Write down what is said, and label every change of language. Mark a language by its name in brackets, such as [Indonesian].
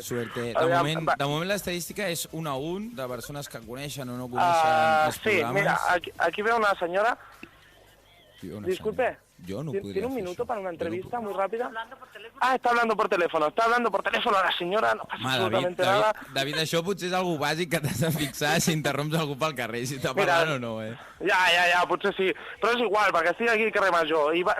[Catalan] De moment l'estadística és 1 a 1 de persones que coneixen o no coneixen els programes. Sí, mira, aquí ve una senyora. Disculpe. [Spanish] Yo no podría ¿Tiene un minuto para una entrevista muy rápida? Está hablando por teléfono. Está hablando por teléfono a la senyora, [Catalan] no passa absolutamente nada. David, això potser és algo bàsic que t'has de fixar si interromps algú pel carrer, si està parlant o no, Ja, potser sí. Però és igual, perquè estic aquí al carrer Major.